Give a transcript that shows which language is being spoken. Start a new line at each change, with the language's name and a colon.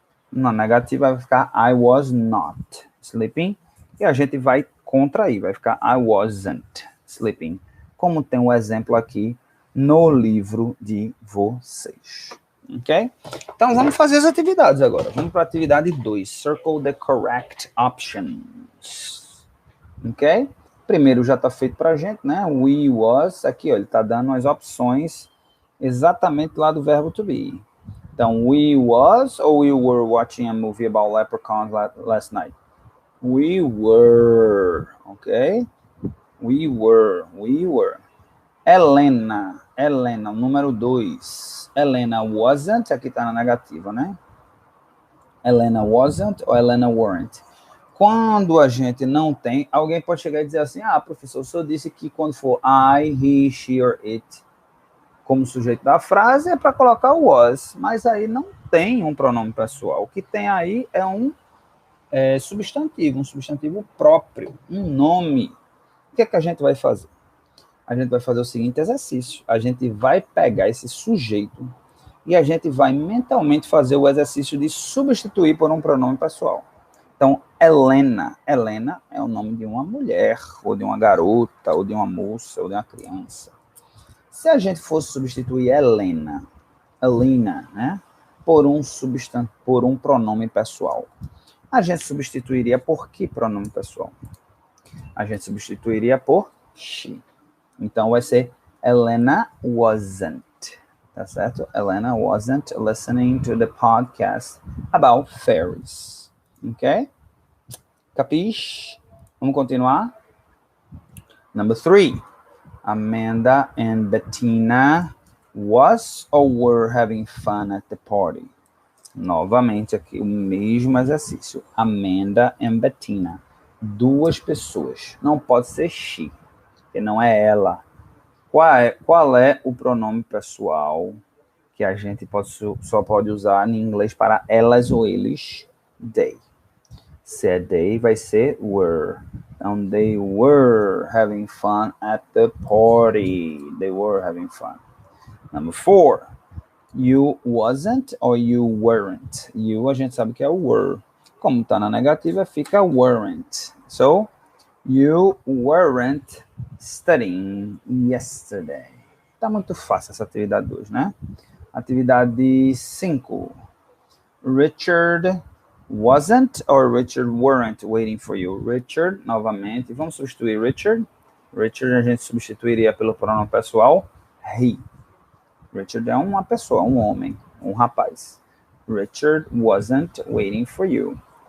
Portuguese: Na negativa vai ficar
English: I was not sleeping,
Portuguese: e a gente vai contrair, vai ficar
English: I wasn't sleeping,
Portuguese: como tem um exemplo aqui no livro de vocês. Ok? Então, vamos fazer as atividades agora. Vamos para a atividade 2.
English: Circle the correct options.
Portuguese: Ok? Primeiro já está feito para a gente, né? We was. Aqui, ó, ele está dando as opções exatamente lá do verbo to be.
English: Então, we was ou we were watching a movie about leprechauns last night? We were. Ok? We were.
Portuguese: Helena, número 2.
English: Helena wasn't,
Portuguese: aqui está na negativa, né?
English: Helena wasn't
Portuguese: ou
English: Helena weren't.
Portuguese: Quando a gente não tem, alguém pode chegar e dizer assim, professor, o senhor disse que quando for
English: I, he, she or it,
Portuguese: como sujeito da frase, é para colocar o was, mas aí não tem um pronome pessoal. O que tem aí é um substantivo próprio, um nome. O que é que a gente vai fazer? A gente vai fazer o seguinte exercício. A gente vai pegar esse sujeito e a gente vai mentalmente fazer o exercício de substituir por um pronome pessoal. Então, Helena. Helena é o nome de uma mulher, ou de uma garota, ou de uma moça, ou de uma criança. Se a gente fosse substituir Helena, né, por um pronome pessoal, a gente substituiria por que pronome pessoal? A gente substituiria por she. Então, vai ser
English: Helena wasn't,
Portuguese: tá certo?
English: Helena wasn't listening to the podcast about fairies.
Portuguese: Ok? Capiche? Vamos continuar?
English: Number 3. Amanda and Bettina was or were having fun at the party.
Portuguese: Novamente aqui, o mesmo exercício. Amanda and Bettina. 2 pessoas. Não pode ser she, que não é ela. Qual é o pronome pessoal que a gente só pode usar em inglês para elas ou eles? They. Se é they, vai ser were.
English: Então, they were having fun at the party. They were having fun. Number 4. You wasn't or you weren't.
Portuguese: You, a gente sabe que é o were. Como está na negativa, fica weren't.
English: So, you weren't studying yesterday.
Portuguese: Tá muito fácil essa atividade 2, né? Atividade 5.
English: Richard wasn't or Richard weren't waiting for you.
Portuguese: Richard, novamente. Vamos substituir Richard. Richard a gente substituiria pelo pronome pessoal he. Richard é uma pessoa, um homem, um rapaz.
English: Richard wasn't waiting for you.